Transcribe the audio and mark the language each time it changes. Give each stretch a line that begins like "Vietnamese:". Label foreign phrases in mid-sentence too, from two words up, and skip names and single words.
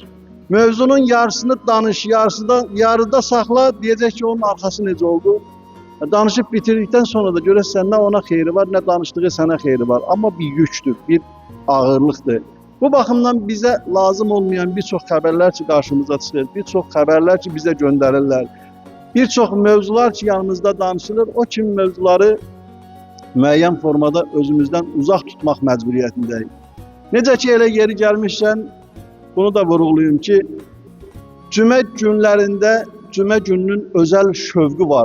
Azerbaijani: Mövzunun yarısını danış, yarıda sakla, diyecek ki onun arkası necə oldu. Danışıp bitirdikten sonra da görürsən, ne ona xeyri var, ne danıştığı sana xeyri var. Ama bir yükdür, bir ağırlıqdır. Bu baxımdan bize lazım olmayan birçok xəbərlər ki karşımıza çıxır, birçok xəbərlər ki bize göndərirlər, birçok mövzular ki yanımızda danışılır, o kimi mövzuları müəyyən formada özümüzden uzaq tutmaq məcburiyyətindəyik. Necə ki elə yeri gəlmişkən, bunu da vurğulayım ki, cümə günlərində cümə gününün özel şövqü var.